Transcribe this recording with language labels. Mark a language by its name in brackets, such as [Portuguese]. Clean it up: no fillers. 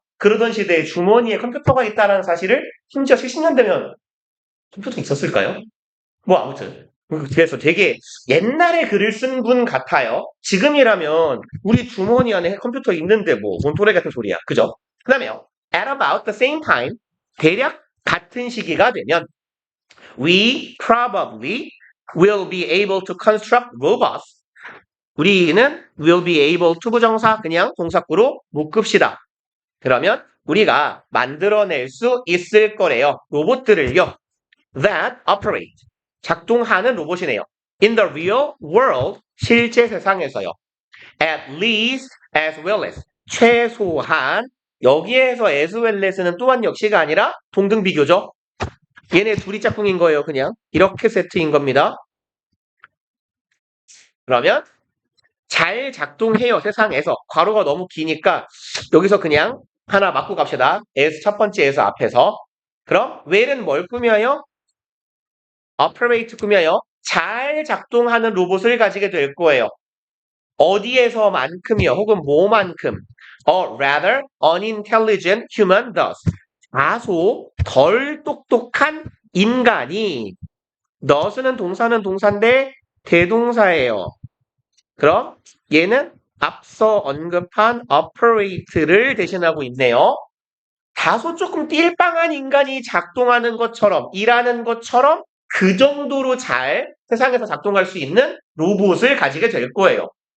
[Korean] 그러던 시대에 주머니에 컴퓨터가 있다는 사실을 심지어 70년대면 컴퓨터 있었을까요? 뭐 아무튼 그래서 되게 옛날에 글을 쓴 분 같아요. 지금이라면 우리 주머니 안에 컴퓨터 있는데 뭐 뭔 소리 같은 소리야. 그죠? 그 다음에요. [English] At about the same time [Korean] 대략 같은 시기가 되면 [English] we probably will be able to construct robots. [Korean] 우리는 will be able to 부정사 그냥 동사구로 묶읍시다. 그러면 우리가 만들어낼 수 있을 거래요. 로봇들을요. [English] That operate. [Korean] 작동하는 로봇이네요. [English] In the real world. [Korean] 실제 세상에서요. [English] At least as well as. [Korean] 최소한 여기에서 as well as는 또한 역시가 아니라 동등 비교죠. 얘네 둘이 짝꿍인 거예요, 그냥. 이렇게 세트인 겁니다. 그러면 잘 작동해요, 세상에서. 괄호가 너무 기니까 여기서 그냥 하나 맞고 갑시다. as 첫 번째에서 앞에서. 그럼 well은 뭘 꾸며요? operate 꾸며요. 잘 작동하는 로봇을 가지게 될 거예요. 어디에서만큼이요, 혹은 뭐만큼. [English] rather unintelligent human does. [Korean] 다소 덜 똑똑한 인간이. does는 동사는 동사인데 대동사예요. 그럼 얘는 앞서 언급한 operate를 대신하고 있네요. 다소 조금 띨빵한 인간이 작동하는 것처럼, 일하는 것처럼 그 정도로 잘 세상에서 작동할 수 있는 로봇을 가지게 될 거예요.